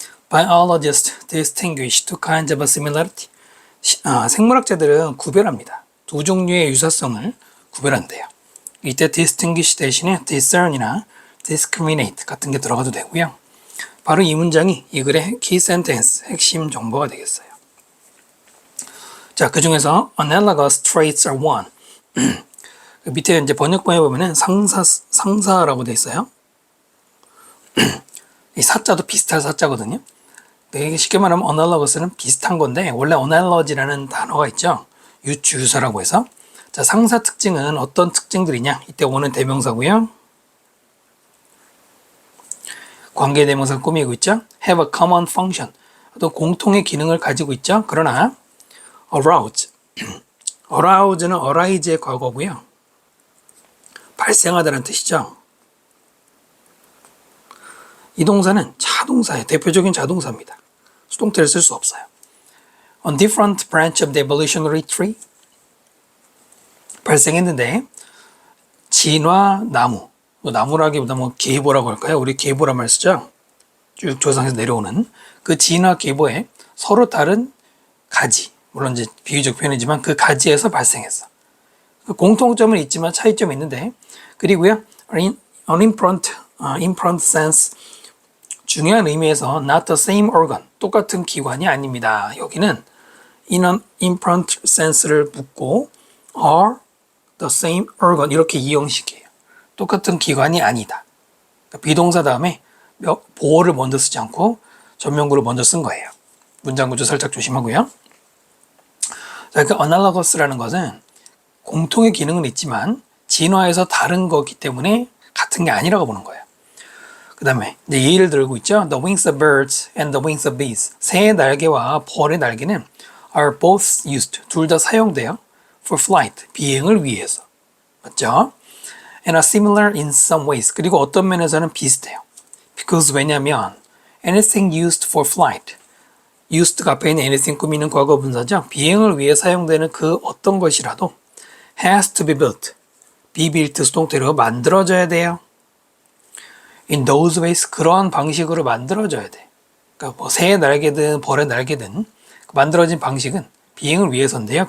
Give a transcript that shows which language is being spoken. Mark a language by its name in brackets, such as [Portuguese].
[English] Biologists distinguish two kinds of similarity. [Korean] 생물학자들은 구별합니다. 두 종류의 유사성을 구별한대요. 이때 distinguish 대신에 discern이나 discriminate 같은 게 들어가도 되고요. 바로 이 문장이 이 글의 [English] key sentence, [Korean] 핵심 정보가 되겠어요. 자, 그 중에서 [English] analogous traits are one. [Korean] 밑에 이제 번역본에 보면은 상사라고 돼 있어요. 이 사자도 비슷할 사자거든요. 되게 쉽게 말하면 analogous,는 비슷한 건데 원래 analogy라는 단어가 있죠. 유추유사라고 해서. 자, 상사 특징은 어떤 특징들이냐? 이때 오는 대명사고요. 관계 대명사 꾸미고 있죠. [English] have a common function. [Korean] 또 공통의 기능을 가지고 있죠. 그러나 arouse. arouse는 arise의 과거고요. 발생하다는 뜻이죠. 이 동사는 자동사의 대표적인 자동사입니다. 수동태를 쓸 수 없어요. [English] On different branch of the evolutionary tree. [Korean] 발생했는데 진화 나무, 나무라기보다 계보라고 할까요? 우리 계보란 말 쓰죠. 쭉 조상에서 내려오는 그 진화 계보에 서로 다른 가지, 물론 이제 비유적 표현이지만 그 가지에서 발생했어. 그 공통점은 있지만 차이점이 있는데, 그리고요 [English] imprint sense, [Korean] 중요한 의미에서 [English] not the same organ, [Korean] 똑같은 기관이 아닙니다. 여기는 [English] in an imprint sense [Korean] 를 묻고 [English] are the same organ [Korean] 이렇게 이형식이에요. 똑같은 기관이 아니다. 그러니까 비동사 다음에 보어를 먼저 쓰지 않고 전면구를 먼저 쓴 거예요. 문장 구조 살짝 조심하고요. 자, 그러니까 analogous라는 것은 공통의 기능은 있지만 진화에서 다른 거기 때문에 같은 게 아니라고 보는 거예요. 그 다음에 이제 예를 들고 있죠. [English] The wings of birds and the wings of bees. [Korean] 새의 날개와 벌의 날개는 [English] are both used. [Korean] 둘 다 사용돼요. [English] For flight. [Korean] 비행을 위해서. 맞죠? [English] And are similar in some ways. [Korean] 그리고 어떤 면에서는 비슷해요. [English] Because 왜냐면 anything used for flight. [Korean] used가 앞에 있는 anything 꾸미는 과거 분사죠. 비행을 위해 사용되는 그 어떤 것이라도 [English] has to be built. [Korean] be built 수동태로 만들어져야 돼요. [English] In those ways, [Korean] 그런 방식으로 만들어져야 돼. 그러니까 뭐 새의 날개든 벌의 날개든 만들어진 방식은 비행을 위해서인데요.